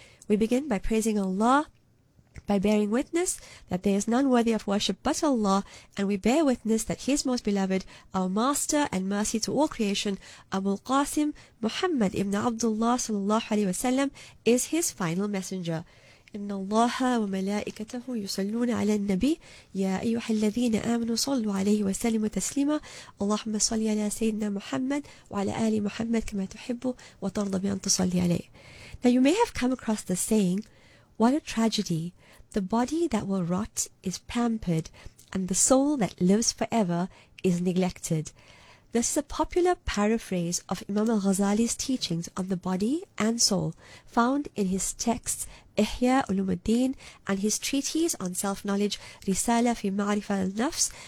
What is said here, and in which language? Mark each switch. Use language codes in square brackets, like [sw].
[en] We begin by praising Allah, by bearing witness that there is none worthy of worship but Allah, and we bear witness that His most beloved, our Master and mercy to all creation, Abu al-Qasim Muhammad ibn Abdullah sallallahu alayhi wa sallam, is His final messenger. [ar] إن الله وملائكته يصلون على النبي يا أيها الذين آمنوا صلوا عليه وسلموا تسليما اللهم صل على سيدنا محمد وعلى آل محمد كما تحب وترضى بأن تصلي عليه. [en] Now you may have come across the saying, what a tragedy, the body that will rot is pampered and the soul that lives forever is neglected. This is a popular paraphrase of Imam al-Ghazali's teachings on the body and soul, found in his texts Ihya Ulumuddin and his treatise on self-knowledge Risala fi Ma'rifa al-Nafs.